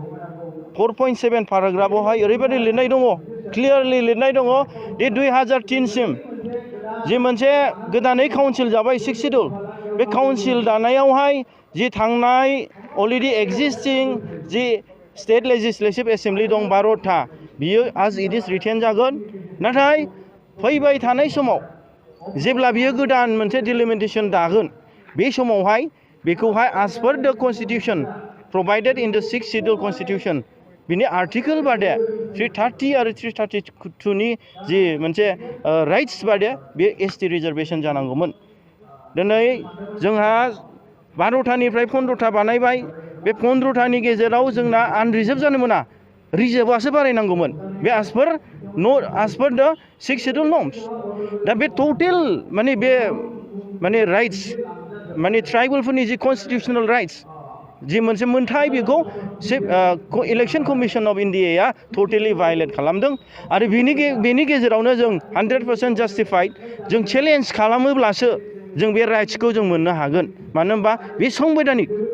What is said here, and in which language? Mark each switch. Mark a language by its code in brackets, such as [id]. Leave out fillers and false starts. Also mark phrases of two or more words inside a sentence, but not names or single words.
[brx] 4.7 पेराग्राफावहाय ओरैबायदि लिरनाय दङ क्लियारलि लिरनाय दङ दि 2003 सिम जि मोनसे गोदानै काउन्सिल जाबाय 6 शेड्यूल बे काउन्सिल दानायावहाय जि थांनाय अलरेडि [en] existing the State Legislative Assembly [brx] दं 12था बियो [en] as it is written [brx] जागोन नाथाय फैबाय थानाय समाव जेब्ला बियो गोदान मोनसे डिलिमिटेशन दागोन बे समावहाय बेखौहाय [en] as per the constitution provided in the 6th schedule constitution [brx] बिनि आर्टिकल बादे 330 आरो 332 नि जि मोनसे राइट्स बादे बे एसटि रिजार्भेशन जानांगौमोन दिनै जोंहा 12थानिफ्राय 15था बानायबाय बे 15थानि गेजेराव जोंना आनरिजार्भ जानो मोना रिजार्भआसो बारायनांगौमोन बे [en] as per the 6th schedule norms [brx] दा बे टटेल माने राइट्स माने ट्राइबेलफोरनि जि [en] constitutional rights [brx] जि मोनसे मोनथाय बेखौ इलेक्शन कमिसन अफ इन्डियाया टटेलि भायलेट खालामदों आरो बेनि गेजेरावनो जों 100% जास्टिफाइड जों चेलेन्ज खालामोब्लासो जों बे राइट्सखौ जों मोननो हागोन मानो होनबा बे संबैधानिक